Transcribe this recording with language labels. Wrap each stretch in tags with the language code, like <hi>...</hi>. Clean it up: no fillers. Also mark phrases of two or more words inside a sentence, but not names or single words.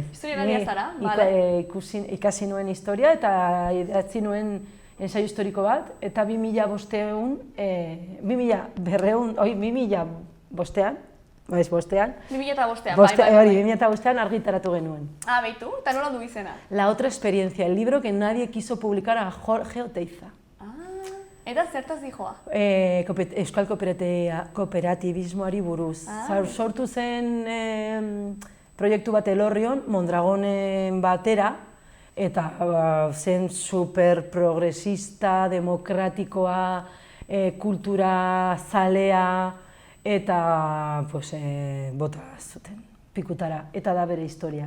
<eu>Historialaria zara, bale. Ikasi nuen historia eta idatzi nuen ensaio historiko bat, eta 2005 argitaratu genuen. Beitu, eta nola du izena? La otra experiencia, el libro que nadie quiso publicar a Jorge Oteiza. Eta zertaz dijoa? Euskal kooperatibismoari buruz. Sortu zen proiektu bat Elorrion, Mondragonen batera, eta zen superprogresista, demokratikoa, kultura zalea, eta bota zuten, pikutara, eta da bere historia.</eu>